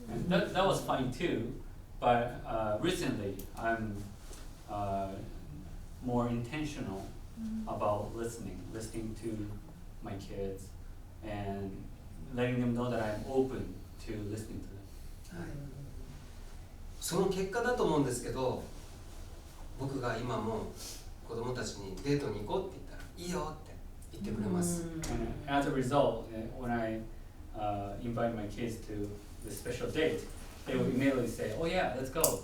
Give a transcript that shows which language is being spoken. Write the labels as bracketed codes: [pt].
[en] And that was fine too, but recently I'm more intentional about listening to my kids and letting them know that I'm open to listening to them. [ja] はい、その結果だと思うんですけど、僕が今も子供たちにデートに行こうって言ったらいいよって言ってくれます。 [en] And as a result, when I invite my kids to the special date, they will immediately say, "Oh yeah, let's go."